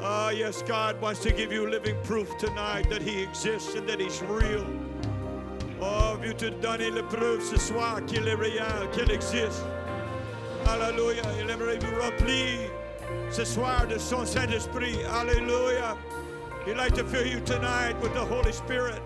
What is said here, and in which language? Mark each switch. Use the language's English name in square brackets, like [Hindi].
[English] Ah, yes, God wants to give you living proof tonight that He exists and that He's real. [French] Oh, viens te donner la preuve ce soir qu'il est réel, qu'il existe. Alléluia. Il aimerait vous remplir ce soir de son Saint-Esprit. Alléluia. [English] He'd like to fill you tonight with the Holy Spirit.